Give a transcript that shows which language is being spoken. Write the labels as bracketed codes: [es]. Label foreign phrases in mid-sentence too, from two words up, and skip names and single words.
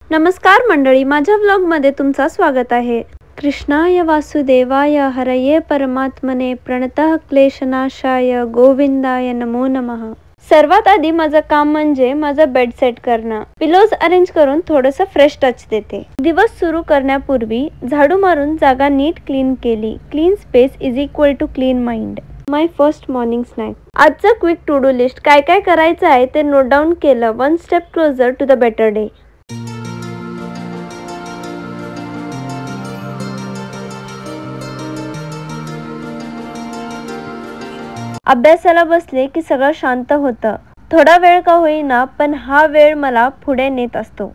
[mr] नमस्कार मंडळी, माझ्या व्लॉगमध्ये तुमचं स्वागत आहे। [sa] कृष्णाय वासुदेवाय हरये परमात्मने प्रणतः क्लेशनाशाय गोविंदाय नमो नमः। [mr] सर्वात आधी माझं काम म्हणजे माझं बेड सेट करणं। [en] pillows arrange [mr] करून थोडंसं [en] fresh touch [mr] देते। दिवस सुरू करण्यापूर्वी झाडू मारून जागा नीट क्लीन केली। [en] Clean space is equal to clean mind. My first morning snack. [mr] आजचं [en] quick to do list [mr] काय काय करायचं आहे ते नोट डाऊन केलं। [en] One step closer to the better day. [mr] अभ्यासाला बसले की सगळं शांत होतं। थोडा वेळ का होईना पण हा वेळ मला पुढे नेत असतो।